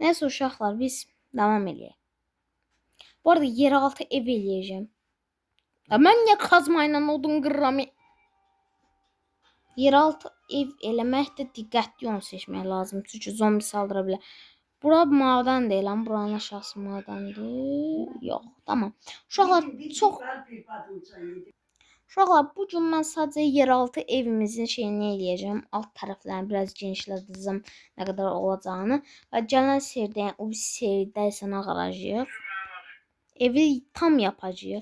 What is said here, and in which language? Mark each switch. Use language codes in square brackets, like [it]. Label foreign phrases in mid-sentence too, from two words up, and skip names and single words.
[az] Neyse uşaqlar biz devam eləyək. Bu arada yeraltı ev eləyəcəm. Ya mən niyə kazmayla odun qırıram? Yeraltı ev eləməkdə diqqətli onu seçmək lazım. Çünki zombi saldıra bilər. [tr] Bura maden değil lan. Buranın aşağısı madendir. Yok. Tamam. [az] Uşaqlar çox... Uşaqlar bu gün mən sadəcə yeraltı evimizin şeyini eləyəcəm. Alt tərəflərini biraz genişlədəcəm nə qədər olacağını. Və gələn serdə, yəni o serdə isə ağaracağıq. [tr] Evi tam yapacağıq.